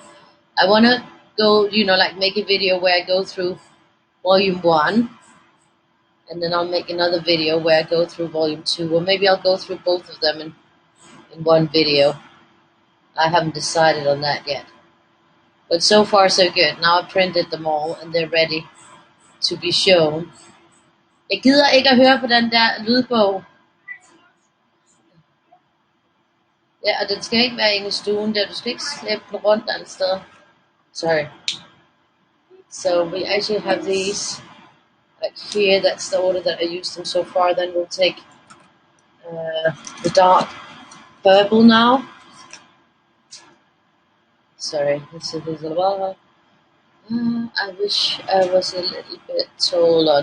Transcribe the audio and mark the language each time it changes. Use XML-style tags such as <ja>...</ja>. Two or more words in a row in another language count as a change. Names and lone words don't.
<en>I wanna go, like make a video where I go through volume 1, and then I'll make another video where I go through volume 2, or maybe I'll go through both of them in one video. I haven't decided on that yet. But so far so good. Now I've printed them all, and they're ready to be shown.</en> <da>Jeg gider ikke at høre på den der lydbog. Ja, og den skal ikke være inde i stuen der. Du skal ikke slæbe den rundt andre steder.</da> <en>Sorry. So we actually have these like here. That's the order that I used them so far. Then we'll take the dark purple now. Sorry, this is a I wish I was a little bit taller.</en>